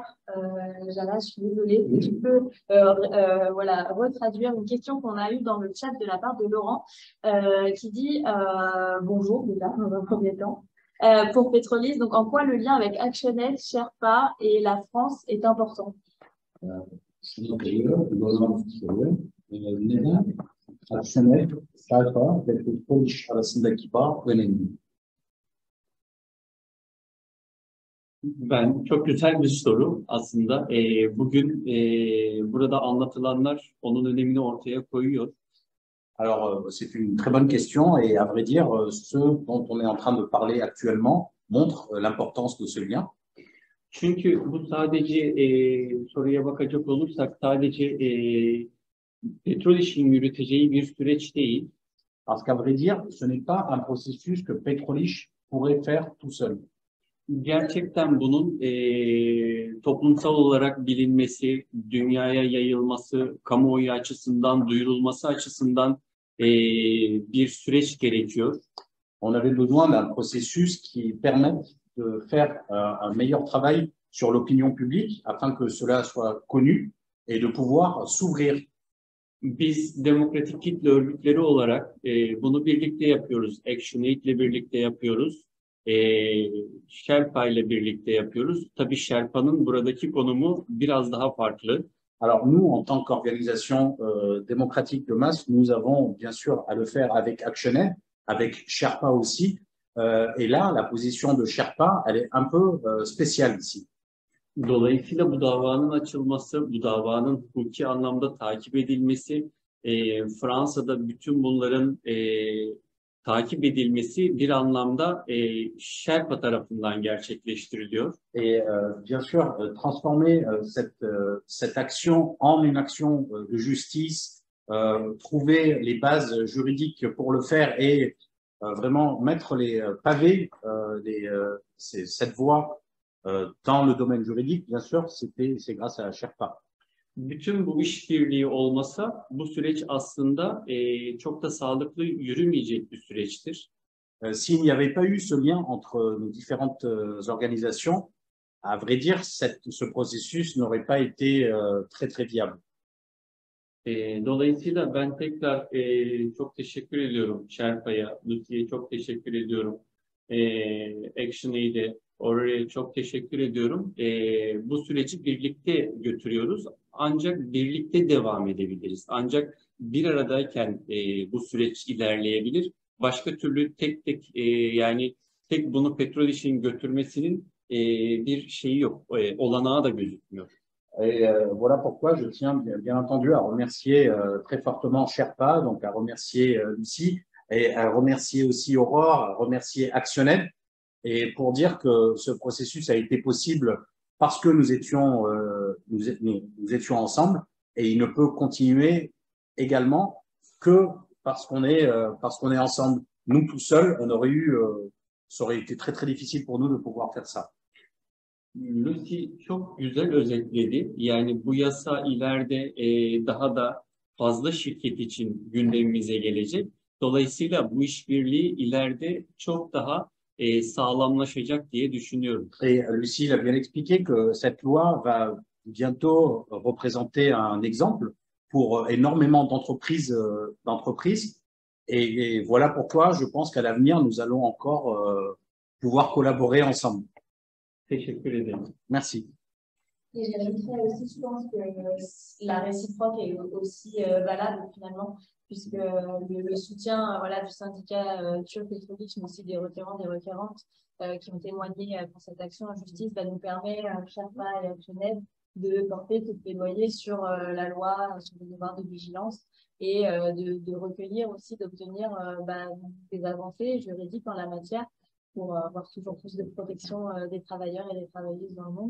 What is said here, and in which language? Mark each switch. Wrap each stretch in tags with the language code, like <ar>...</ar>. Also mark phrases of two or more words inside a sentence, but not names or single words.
<fr>Jana, je suis désolée. Tu peux voilà, retraduire une question qu'on a eue dans le chat de la part de Laurent qui dit bonjour déjà dans un premier temps. Pour Petrolis, donc en quoi le lien avec Actionnet, Sherpa et la France est important?</fr> <tr>Akşener, Sherpa ve Petroliş arasındaki bağ önemli. Çok güzel bir soru aslında. Bugün burada anlatılanlar onun önemini ortaya koyuyor.</tr> <fr>Alors, c'est une très bonne question et à vrai dire, ce dont on est en train de parler actuellement montre l'importance de ce lien.</fr> <tr>Çünkü bu sadece soruya bakacak olursak sadece petrol işinin yürüteceği bir süreç değil.</tr> <fr>Parce qu'à vrai dire, ce n'est pas un processus que Petrolich pourrait faire tout seul.</fr> <tr>Gerçekten bunun toplumsal olarak bilinmesi, dünyaya yayılması, kamuoyu açısından duyurulması açısından bir süreç gerekiyor.</tr> <fr>On avait besoin d'un processus qui permette de faire un meilleur travail sur l'opinion publique afin que cela soit connu et de pouvoir s'ouvrir.</fr> <tr>Biz demokratik kitle örgütleri olarak bunu birlikte yapıyoruz. ActionAid ile birlikte yapıyoruz. Sherpa ile birlikte yapıyoruz. Tabii Sherpa'nın buradaki konumu biraz daha farklı.</tr> <fr>Alors nous, en tant qu'organisation démocratique de masse, nous avons bien sûr à le faire avec ActionAid, avec Sherpa aussi. Et là, la position de Sherpa, elle est un peu spéciale ici.</fr> <tr>Dolayısıyla bu davanın açılması, bu davanın hukuki anlamda takip edilmesi, Fransa'da bütün bunların takip edilmesi bir anlamda Sherpa tarafından gerçekleştiriliyor.</tr> <fr>Et bien sûr, transformer cette action en une action de justice, trouver les bases juridiques pour le faire et vraiment mettre les pavés, cette voie dans le domaine juridique, bien sûr, c'est grâce à Sherpa.</fr> <tr>Bütün bu işbirliği olmasa bu süreç aslında çok da sağlıklı yürümeyecek bir süreçtir.</tr> <fr>S'il n'y avait pas eu ce lien entre nos différentes organisations, à vrai dire, ce processus n'aurait pas été très très viable.</fr> <tr>Dolayısıyla ben tekrar çok teşekkür ediyorum Sherpa'ya, Lucy'ye çok teşekkür ediyorum. ActionAid'e, oraya çok teşekkür ediyorum. Bu süreci birlikte götürüyoruz. Ancak birlikte devam edebiliriz. Ancak bir aradayken bu süreç ilerleyebilir. Başka türlü tek yani tek bunu petrol işinin götürmesinin bir şeyi yok. Olanağı da gözükmüyor.</tr> <fr>Et voilà pourquoi je tiens bien entendu à remercier très fortement Sherpa, donc à remercier Lucie et à remercier aussi Aurore, à remercier ActionAid, et pour dire que ce processus a été possible parce que nous étions ensemble, et il ne peut continuer également que parce qu'on est ensemble. Nous, tout seuls, ça aurait été très, très difficile pour nous de pouvoir faire ça.</fr> <tr>Lucy çok güzel özetledi. Yani bu yasa ileride daha da fazla şirket için gündemimize gelecek. Dolayısıyla bu işbirliği ileride çok daha sağlamlaşacak diye düşünüyorum.</tr> <fr>Et Lucie l'a bien expliqué que cette loi va bientôt représenter un exemple pour énormément d'entreprises. Et voilà pourquoi je pense qu'à l'avenir, nous allons encore pouvoir collaborer ensemble.</fr> <tr>Teşekkür ederim.</tr> <fr>Merci. Et j'ajouterais aussi, je pense que la réciproque est aussi valable finalement, puisque le soutien voilà, du syndicat turc Petrovic, mais aussi des requérants, des requérantes qui ont témoigné pour cette action en justice, nous permet à Sherpa et à Genève de porter tout plaidoyer sur la loi, sur le devoir de vigilance et de recueillir aussi, d'obtenir des avancées juridiques en la matière pour avoir toujours plus de protection des travailleurs et des travailleuses dans le monde.</fr>